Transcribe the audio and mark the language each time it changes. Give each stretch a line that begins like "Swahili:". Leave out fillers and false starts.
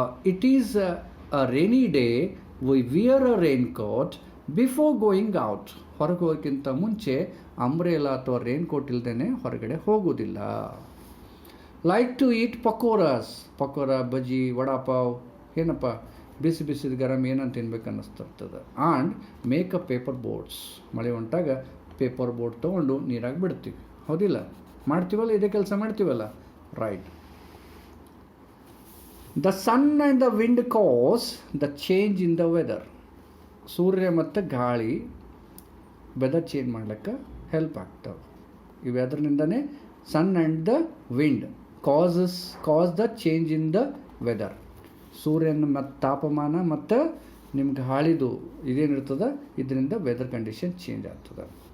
English: It is a rainy day, we wear a raincoat before going out.
Kannada: ಹೊರಗೆ ಹೋಗೋಕ್ಕಿಂತ ಮುಂಚೆ umbrella ಅಥವಾ rain coat ಇಲ್ದೇ ಹೊರಗಡೆ ಹೋಗೋದಿಲ್ಲ.
English: like to eat
Kannada: ಪಕೋಡ, ಬಜ್ಜಿ, ವಡಾಪಾವ್, ಏನಪ್ಪ ಬಿಸಿ ಬಿಸಿದ ಗರಂ ಏನಂತ ತಿನ್ಬೇಕು ಅನ್ನಿಸ್ತಿರ್ತದೆ.
English: and make a paper boats,
Kannada: ಮಳೆ ಹೊಂಟಾಗ ಪೇಪರ್ ಬೋಟ್ ತೊಗೊಂಡು ನೀರಾಗಿ ಬಿಡ್ತೀವಿ, ಹೌದಿಲ್ಲ? ಮಾಡ್ತೀವಲ್ಲ, ಇದೇ ಕೆಲಸ ಮಾಡ್ತೀವಲ್ಲ, right.
English: The sun and the wind cause the change in the weather.
Kannada: ಸೂರ್ಯ ಮತ್ತು ಗಾಳಿ ವೆದರ್ ಚೇಂಜ್ ಮಾಡ್ಲಿಕ್ಕೆ ಹೆಲ್ಪ್ ಆಗ್ತವೆ. ಈ ವೆದರ್ನಿಂದನೇ
English: Sun and the wind cause the change in the weather.
Kannada: ಸೂರ್ಯನ ಮತ್ತು ತಾಪಮಾನ ಮತ್ತು ನಿಮ್ಮ ಗಾಳಿದು ಇದೇನಿರ್ತದೆ, ಇದರಿಂದ ವೆದರ್ ಕಂಡೀಷನ್ ಚೇಂಜ್ ಆಗ್ತದೆ.